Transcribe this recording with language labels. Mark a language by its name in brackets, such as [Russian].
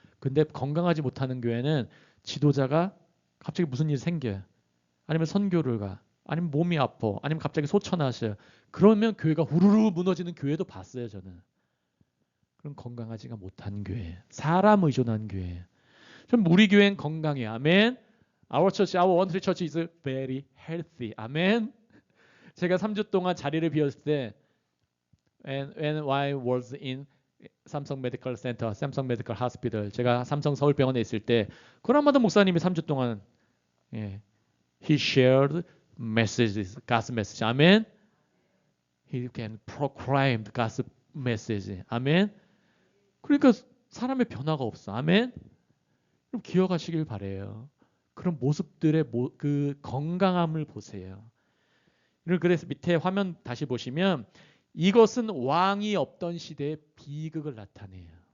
[Korean] 근데 건강하지 못하는 교회는 지도자가 갑자기 무슨 일이 생겨요. 아니면 선교를 가. 아니면 몸이 아파. 아니면 갑자기 소천하셔요. 그러면 교회가 후루루 무너지는 교회도 봤어요. 저는. 그럼 건강하지가 못한 교회. 사람 의존한 교회. 좀 우리 교회는 건강해. 아멘. [English] Our church, our one tree church is very healthy. [Korean] 아멘. 제가 3주 동안 자리를 비웠을 때 [English] when I was in [Korean] 삼성 메디컬 센터, 삼성 메디컬 하스피털, 제가 삼성 서울병원에 있을 때 그라마도 목사님이 3주 동안 [English] he shared messages, God's message. [Korean] 아멘. [English] He can proclaim God's message. [Korean] 아멘. 그러니까 사람의 변화가 없어. 아멘. 그럼 기억하시길 바래요. 그런 모습들의 그 건강함을 보세요. 그래서 밑에 화면 다시 보시면 이것은 왕이 없던 시대의 비극을 나타내요.